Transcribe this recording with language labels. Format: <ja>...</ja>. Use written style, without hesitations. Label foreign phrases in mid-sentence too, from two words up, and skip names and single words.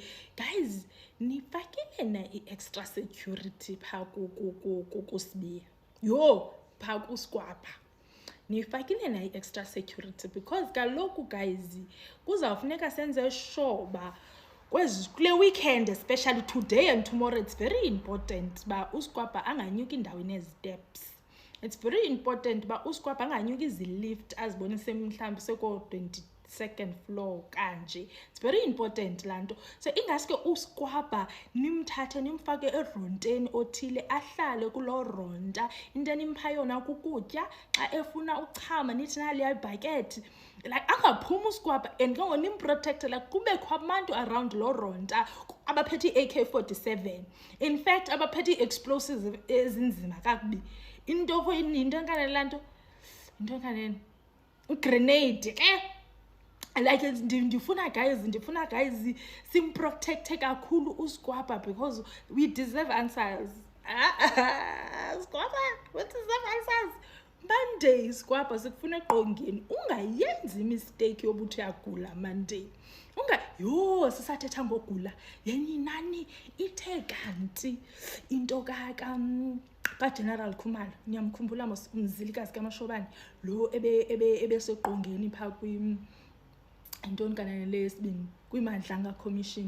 <xh>Guys, nifakile na i-</xh> <en>extra security</en> <xh>phaa kuSibiya. Yho, phaa kuSikwapa. Nifakile na i-</xh> <en>extra security</en> <xh>because kaloku guys kuzawufuneka senze sure uba kule weekend,</xh> <en>especially today and tomorrow, it's very important ba uSikwapa anganyuki indaweni ezi-steps. It's very important</en> <xh>ba uSikwapa anganyuki izi-lift azibonise mhlawumbi seko-22nd floor kanje.</xh> <en>It's very important laa nto.</en> <xh>So ingaske uSikwapa nimthathe nimfake eronteni othile ahlale kuloo ronta. Into enimpha yona kukutya xa efuna uchama nithi naliya ibhakethi. Like angaphumi uSikwapa and ke nimprotecte like kubekho abantu around loo ronta abaphethe i-AK-47.</xh> <en>In fact</en> <xh>abaphethe i-explosives ezinzima kakubi. Into enkanene laa nto? Into enkanene? Grenade ke? Like ndifuna guys simprotecte kakhulu uSikwapa</xh> <en>because we deserve answers. Sikwapa, we deserve answers.</en> <xh>Monday Sikwapa sikufuna eqongeni. Ungayenzi mistake yobuthi uyagula Monday. Yho sisathetha ngogula. Yenye nani ithe kanti into kaGeneral Khumalo. Niyamkhumbula umzilikazi kaMashobane lo ebeseqongeni phaa intoni kanene lesibini kwiMadlanga Commission.</xh>